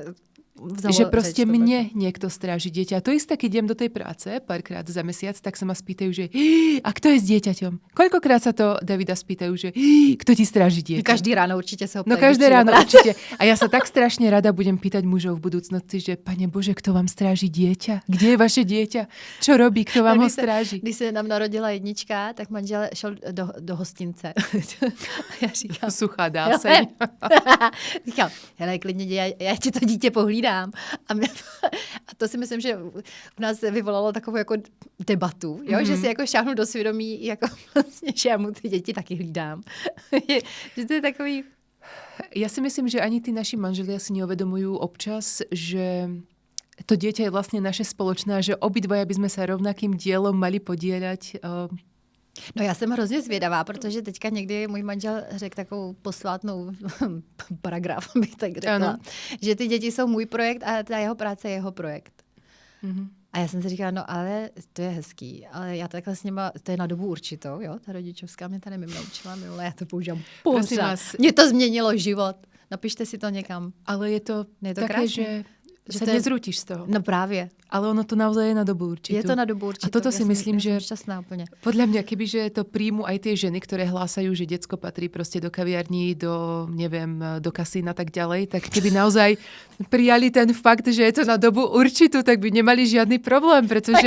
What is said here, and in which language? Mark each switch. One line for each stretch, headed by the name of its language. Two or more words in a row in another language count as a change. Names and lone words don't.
Slovak: že proste mne niekto stráži dieťa. A to isté, keď idem do tej práce párkrát za mesiac, tak sa ma spýtajú, že a kto je s dieťaťom? Koľkokrát sa to Davida spýtajú, že kto ti stráži dieťa? Každý ráno určite sa ho pýtajú. No každé ráno určite. A ja sa tak strašne rada budem pýtať mužov v budúcnosti, že Pane Bože, kto vám stráži dieťa? Kde je vaše dieťa? Čo robí? Kto vám ho stráži?
Czech: Když se nám narodila jednička, tak manžel šel do hostince. A já říkám... Suchá dáseň. Říkám, hele, klidně, já ti to dítě pohlídám. A to si myslím, že v nás vyvolalo takovou jako debatu, jo? Že si jako šáhnu do svědomí, jako vlastně, že já mu ty děti taky hlídám. Že to je takový...
Slovak: Ja si myslím, že ani tí naši manželia si neuvedomujú občas, že to dieťa je vlastne naše spoločné, že obidvaja by sme sa rovnakým dielom mali podieľať.
Czech: No já jsem hrozně zvědavá, protože teďka někdy můj manžel řekl takovou posvátnou paragraf, bych tak řekla, ano. Že ty děti jsou můj projekt a ta jeho práce je jeho projekt. Mm-hmm. A já jsem si říkala, no ale to je hezký, ale já takhle s nima, to je na dobu určitou, jo, ta rodičovská mě tady naučila minule, já to používám pořád. Mně to změnilo život. Napište si to někam.
Slovak: Ale je to také, krásný? Že sa nezrútiš z toho.
Czech: No právě.
Slovak: Ale ono to naozaj je na dobu určitú. Je to na dobu určitú. A toto si myslím, že šťastná úplne. Podľa mňa, kebyže to príjmu aj tie ženy, ktoré hlásajú, že decko patrí proste do kaviarní, do kasína a tak ďalej, tak keby naozaj prijali ten fakt, že je to na dobu určitú, tak by nemali žiadny problém, pretože...